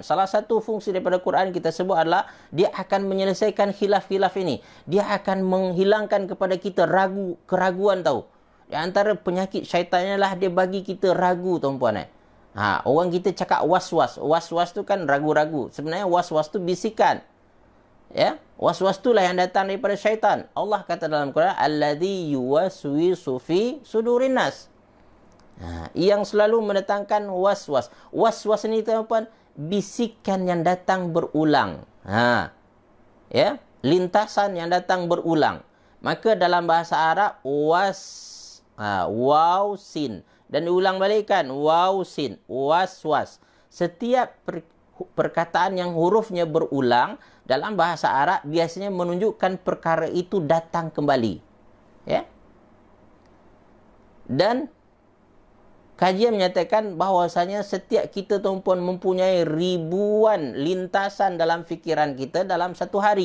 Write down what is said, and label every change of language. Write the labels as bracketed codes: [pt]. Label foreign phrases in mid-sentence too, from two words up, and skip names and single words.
[ms] Salah satu fungsi daripada Quran kita sebut adalah dia akan menyelesaikan khilaf-khilaf ini. Dia akan menghilangkan kepada kita keraguan, tahu. Di antara penyakit syaitannya lah dia bagi kita ragu, tuan-puan. Orang kita cakap was-was. Was-was tu kan ragu-ragu. Sebenarnya was-was tu bisikan. Was-was tu lah yang datang daripada syaitan. Allah kata dalam Quran, [ar] الذي يوسوس في صدور الناس. [ms] Yang selalu mendatangkan was-was. Was-was ni, tuan-puan, bisikan yang datang berulang. Lintasan yang datang berulang. Maka dalam bahasa Arab, [ar] واو سين. [ms] Dan diulang balik, kan, [ar] واو سين, [ms] was-was. Setiap perkataan yang hurufnya berulang dalam bahasa Arab biasanya menunjukkan perkara itu datang kembali. Dan kajian menyatakan bahawasanya setiap kita, tuan-puan, mempunyai ribuan lintasan dalam fikiran kita dalam satu hari.